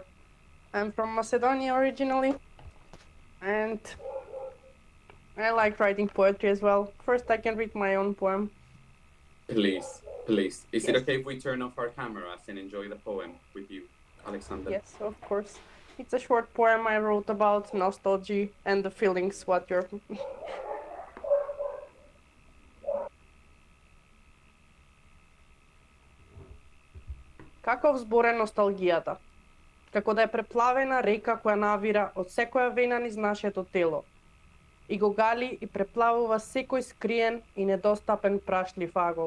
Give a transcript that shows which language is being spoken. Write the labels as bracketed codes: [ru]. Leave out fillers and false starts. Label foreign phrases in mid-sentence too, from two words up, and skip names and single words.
[en] I'm from Macedonia originally, and I like writing poetry as well. First, I can read my own poem. Please, please. Is Yes. it okay if we turn off our cameras and enjoy the poem with you, Alexandra? Yes, of course. It's a short poem I wrote about nostalgia and the feelings what you're... [mk] Каков збор е носталгијата? Како да е преплавена река која навира од секоја вена низ нашето тело. И го гали и преплавува секој скриен и недостапен прашлив агол.